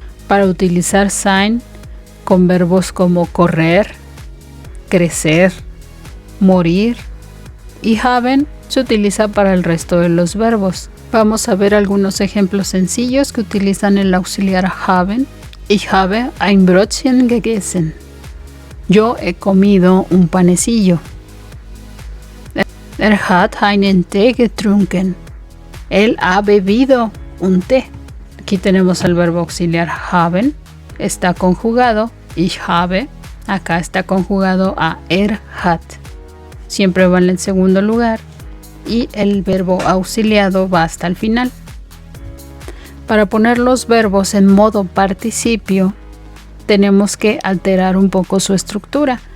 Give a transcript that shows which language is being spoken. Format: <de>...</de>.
<es>Para utilizar sein con verbos como correr, crecer, morir, y haben se utiliza para el resto de los verbos. Vamos a ver algunos ejemplos sencillos que utilizan el auxiliar haben.</es> <de>Ich habe ein Brötchen gegessen.</de> <es>Yo he comido un panecillo.</es> <de>Hat einen Tee getrunken.</de> <es>Él ha bebido un té. Aquí tenemos el verbo auxiliar haben. Está conjugado.</es> <de>Ich habe.</de> <es>Acá está conjugado a hat. Siempre va en el segundo lugar. Y el verbo auxiliado va hasta el final. Para poner los verbos en modo participio, tenemos que alterar un poco su estructura.</es>